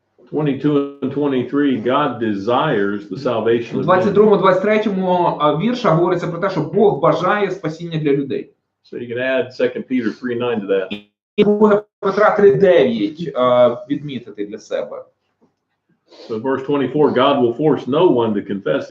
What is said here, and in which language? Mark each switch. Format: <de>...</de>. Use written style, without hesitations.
<en>22 and 23, God desires the salvation</en> <uk>У</uk> <en>of men.</en> <uk>22-23 вірша говориться про те, що Бог бажає спасіння для людей.</uk> <en>So you can add 2 Peter 3:9 to that.</en> <uk>І 2 Петра 3:9 відмітити для себе.</uk> <en>So verse 24, God will force no one to confess</en>